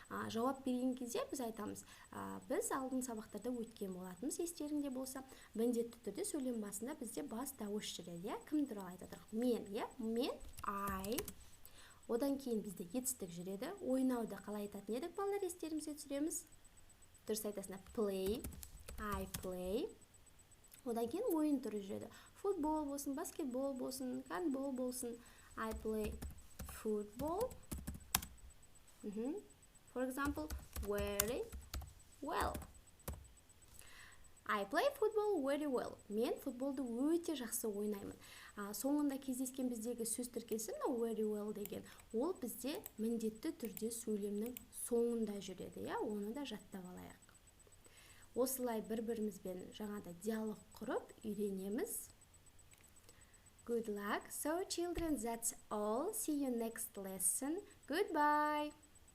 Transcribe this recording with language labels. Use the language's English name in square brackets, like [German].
[Kazakh] Жауап берген кезде біз айтамыз, біз алдың сабақтарда өткен болатынбыз, естеріңде болса, міндетті түрде сөйлем басында бізде бас дауыс жүреді. Кім туралы айтадық? Мен, I. Одан кейін бізде етістік жүреді. Ойнауды қалай айтатын едік, балалар, естерімізге түсіреміз. Дұрыс айтасына, [English] play, I play. [Kazakh] Одан кейін ойын түрі жүреді. Футбол болсын, баскетбол болсын, гандбол болсын. [English] I play football. For example, very well. I play football very well. [Kazakh] Мен футболды өте жақсы ойнаймын. Соңында кездескен біздегі сөз тіркесі [English] very well [Kazakh] деген. Ол бізде міндетті түрде сөйлемнің соңында жүреді. Оны да жаттап алайық. Осылай бір-бірімізбен жаңада диалог құрып үйренеміз. [English] Good luck. So children, that's all. See you next lesson. Goodbye.